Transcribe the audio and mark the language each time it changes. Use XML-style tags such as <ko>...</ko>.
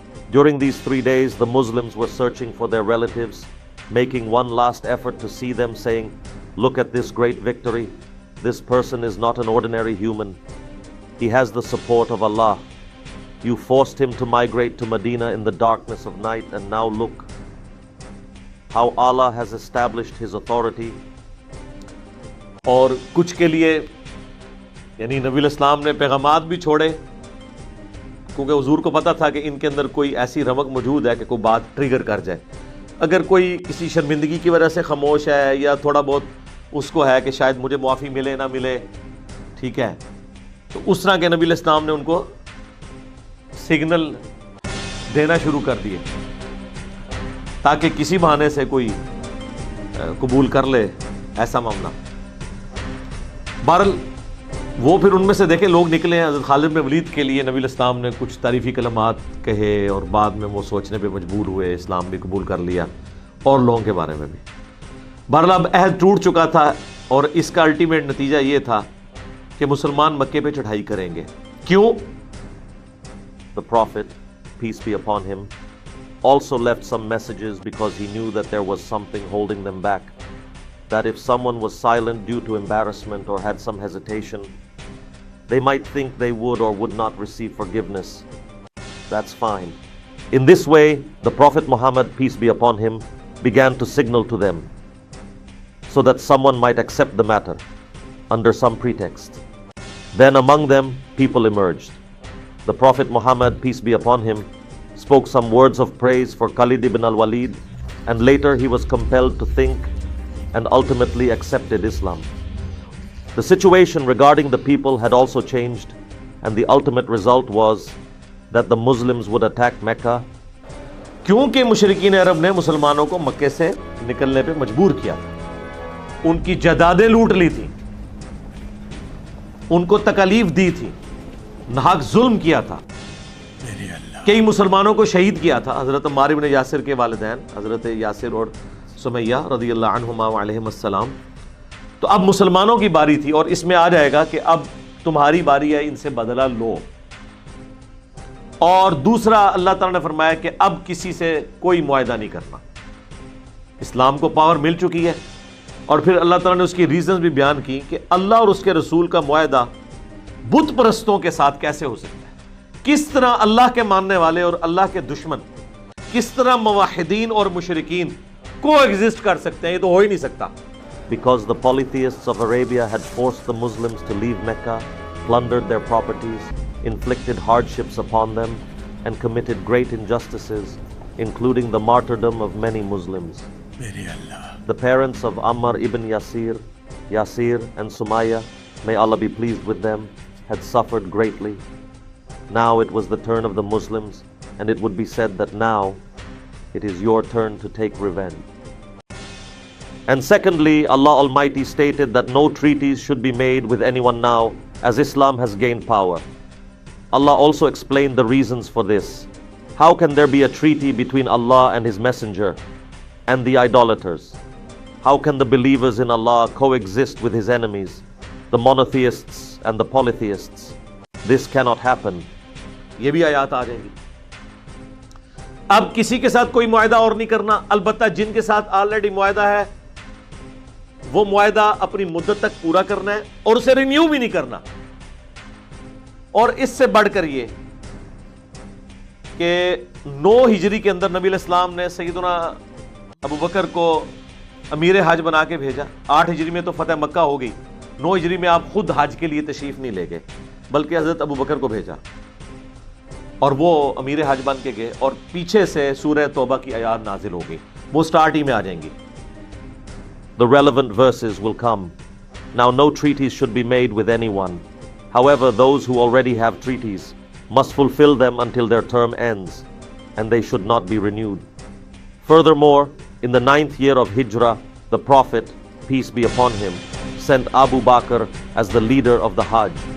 <en>During these 3 days, the Muslims were searching for their relatives, making one last effort to see them, saying, "Look at this great victory. This person is not an ordinary human. He has the support of Allah. You forced him to migrate to Medina in the darkness of night, and now look how Allah has established his authority."</en> <ur>اور کچھ کے لیے یعنی نبی علیہ السلام نے پیغامات بھی چھوڑے, کیونکہ حضور کو پتا تھا کہ ان کے اندر کوئی ایسی رمق موجود ہے کہ کوئی بات ٹریگر کر جائے. اگر کوئی کسی شرمندگی کی وجہ سے خاموش ہے یا تھوڑا بہت اس کو ہے کہ شاید مجھے معافی ملے نہ ملے, ٹھیک ہے, تو اس طرح کے نبی علیہ السلام نے ان کو سگنل دینا شروع کر دیے تاکہ کسی بہانے سے کوئی قبول کر لے ایسا معاملہ. بہرحال وہ پھر ان میں سے دیکھیں لوگ نکلے ہیں. حضرت خالد بن ولید کے لیے نبی علیہ السلام نے کچھ تعریفی کلمات کہے اور بعد میں وہ سوچنے پہ مجبور ہوئے, اسلام بھی قبول کر لیا, اور لوگوں کے بارے میں بھی. بہرحال اب عہد ٹوٹ چکا تھا اور اس کا الٹیمیٹ نتیجہ یہ تھا کہ مسلمان مکے پہ چڑھائی کریں گے. کیوں؟</ur> <en>The Prophet, peace be upon him, also left some messages because he knew that there was something holding them back. That if someone was silent due to embarrassment or had some hesitation, they might think they would or would not receive forgiveness. That's fine. In this way, the Prophet Muhammad, peace be upon him, began to signal to them so that someone might accept the matter. under some pretext. Then among them people emerged. The Prophet Muhammad, peace be upon him, spoke some words of praise for Khalid ibn al-Walid, and later he was compelled to think and ultimately accepted Islam. The situation regarding the people had also changed, and the ultimate result was that the Muslims would attack Mecca.</en> <ur>کیونکہ مشرکین عرب نے مسلمانوں کو مکے سے نکلنے پہ مجبور کیا تھا، ان کی جائیدادیں لوٹ لی تھی، ان کو تکالیف دی تھی، ناحق ظلم کیا تھا، کئی مسلمانوں کو شہید کیا تھا، حضرت عمار بن یاسر کے والدین حضرت یاسر اور سمیہ رضی اللہ عنہما وعلیہم السلام. تو اب مسلمانوں کی باری تھی، اور اس میں آ جائے گا کہ اب تمہاری باری ہے، ان سے بدلہ لو. اور دوسرا اللہ تعالیٰ نے فرمایا کہ اب کسی سے کوئی معاہدہ نہیں کرنا. اسلام کو پاور مل چکی ہے، اور پھر اللہ تعالیٰ نے اس کی ریزنز بھی بیان کی کہ اللہ اور اس کے رسول کا معاہدہ بت پرستوں کے ساتھ کیسے ہو سکتا ہے، کس طرح اللہ کے ماننے والے اور اللہ کے دشمن، کس طرح موحدین اور مشرکین کو ایگزسٹ کر سکتے ہیں، یہ تو ہو ہی نہیں سکتا.</ur> <en>Because the polytheists of Arabia had forced the Muslims to leave Mecca, plundered their properties, inflicted hardships upon them, and committed great injustices, including the martyrdom of many Muslims. The parents of Ammar ibn Yasir and Sumayya, may Allah be pleased with them, had suffered greatly. Now it was the turn of the Muslims, and it would be said that now it is your turn to take revenge. And secondly, Allah Almighty stated that no treaties should be made with anyone now, as Islam has gained power. Allah also explained the reasons for this. How can there be a treaty between Allah and His Messenger and the idolaters? How can the believers in Allah coexist with His enemies, the monotheists and the polytheists? This cannot happen.</en> <ur>یہ بھی آیات آ جائیں گی. اب کسی کے ساتھ کوئی معاہدہ اور نہیں کرنا، البتہ جن کے ساتھ آلریڈی معاہدہ ہے وہ معاہدہ اپنی مدت تک پورا کرنا ہے اور اسے رینیو بھی نہیں کرنا. اور اس سے بڑھ کر یہ کہ 9 ہجری کے اندر نبی علیہ السلام نے سیدنا ابو بکر کو امیر حج بنا کے بھیجا. 8 ہجری میں تو فتح مکہ ہو گئی، 9 ہجری میں آپ خود حج کے لیے تشریف نہیں لے گئے بلکہ حضرت ابو بکر کو بھیجا، اور وہ امیر حج بن کے گئے، اور پیچھے سے سورہ توبہ کی آیات نازل ہو گئی، وہ سٹارٹ ہی میں آ جائیں گی.</ur> <en>The relevant verses will come. Now no treaties should be made with anyone. However, those who already have treaties must fulfill them until their term ends, and they should not be renewed. Furthermore, in the 9th year of Hijrah, the Prophet, peace be upon him, sent Abu Bakr as the leader of the Hajj.</en>